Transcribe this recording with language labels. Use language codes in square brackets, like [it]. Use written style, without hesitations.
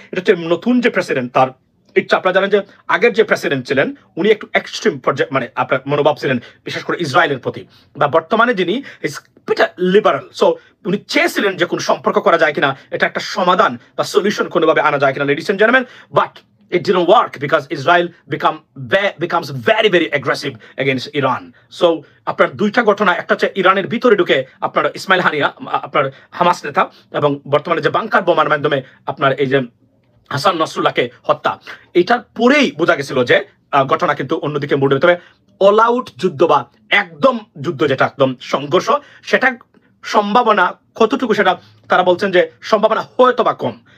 [bn] এটা হচ্ছে নতুন যে প্রেসিডেন্ট তার ইচ্ছা। আপনারা জানেন যে আগের যে প্রেসিডেন্ট ছিলেন উনি একটু এক্সট্রিম পর্যায়ে মানে আপনার মনোভাব ছিলেন বিশেষ করে ইসরায়েলের প্রতি, বা বর্তমানে যিনি লিবারাল। সো উনি চেয়েছিলেন যে কোন সম্পর্ক করা যায় কিনা, এটা একটা সমাধান বা সলিউশন কোনোভাবে আনা যায় কিনা, [en] Ladies and gentleman. But it didn't work because Israel becomes very very aggressive against Iran. [bn] So আপনার দুইটা ঘটনা, একটা হচ্ছে ইরানের ভিতরে ঢুকে আপনার ইসমাইল হানিয়া আপনার হামাস নেতা, এবং বর্তমানে যে বাংকার বোমার মাধ্যমে আপনার এই যে হাসান নাসরুল্লাহকে হত্যা, এটার পরেই বোঝা গেছিল যে ঘটনা কিন্তু অন্যদিকে মুড়ে। তবে অল আউট যুদ্ধ বা একদম যুদ্ধ, যেটা একদম সংঘর্ষ, সেটা সম্ভাবনা কতটুকু সেটা তারা বলছেন যে সম্ভাবনা হয়তো বা কম।